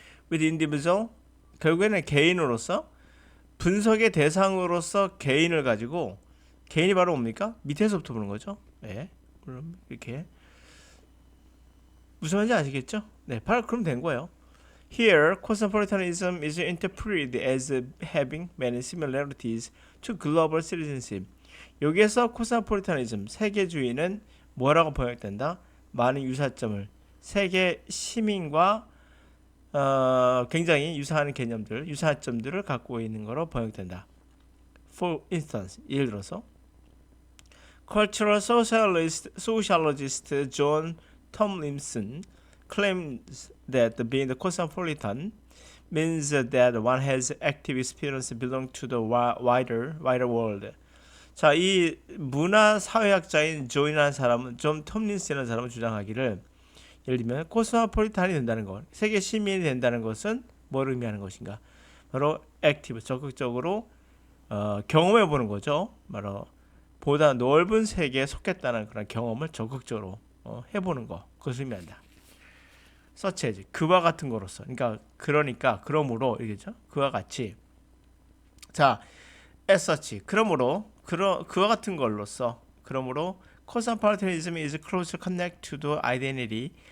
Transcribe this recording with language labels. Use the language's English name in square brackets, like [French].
[English] with individual, [Korean] 결국에는 개인으로서 분석의 대상으로서 개인을 가지고 개인이 바로 뭡니까? 밑에서부터 보는 거죠. 네, 그럼 이렇게 무슨 말인지 아시겠죠? 네, 바로 그럼 된 거예요. [English] Here, cosmopolitanism is interpreted as having many similarities to global citizenship. [Korean] 여기에서 코스모폴리타니즘, 세계주의는 뭐라고 번역된다? 많은 유사점을 세계 시민과 굉장히 유사한 개념들, 유사점들을 갖고 있는 거로 번역된다. [English] For instance, [Korean] 예를 들어서 [English] Cultural sociologist John Tomlinson claims that being cosmopolitan means that one has active experience belong to the wider world. [Korean] 자, 이 문화 사회학자인 존이라는 사람은 존 톰린슨이라는 사람은 주장하기를 예를 들면 코스모폴리탄이 된다는 것, 세계 시민이 된다는 것은 뭘 의미하는 것인가? 바로 액티브, 적극적으로 경험해 보는 거죠. 바로 보다 넓은 세계에 속했다는 그런 경험을 적극적으로 해보는 거, 그것을 의미한다. [English] such as, [Korean] 그와 같은 거로서. 그러니까 그러므로 이겠죠? 그와 같이. 자, [English] as such, [Korean] 그러므로 그와 같은 걸로서. 그러므로 [English] cosmopolitanism is closely connected to the identity.